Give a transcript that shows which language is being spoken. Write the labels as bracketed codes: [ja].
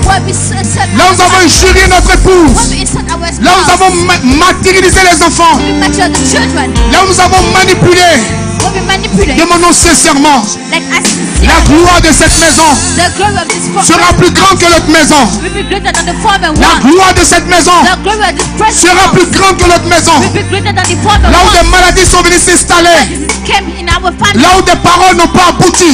[en] Where we insult [fr] Là où nous avons injurié notre [en] where [fr] épouse. [en] we insult our [fr] Là où nous [en] spouse. [fr] avons matérialisé les enfants. [en] We mature the children. [fr] Là où nous avons manipulé. [en] Where we manipulate. [fr] Demandons sincèrement. [en] Let us [fr] La gloire de cette maison [en] the glory of this [fr] sera plus grande que notre maison. [en] will be greater than the former [fr] La [en] one. [fr] gloire de cette maison [en] The glory of this present [fr] sera plus [en] one [fr] grande que notre maison. [en] will be greater than the former [fr] Là où [en] one. [fr] des maladies sont venues s'installer. [en] This came in our family. [fr] Là où des paroles n'ont pas abouti.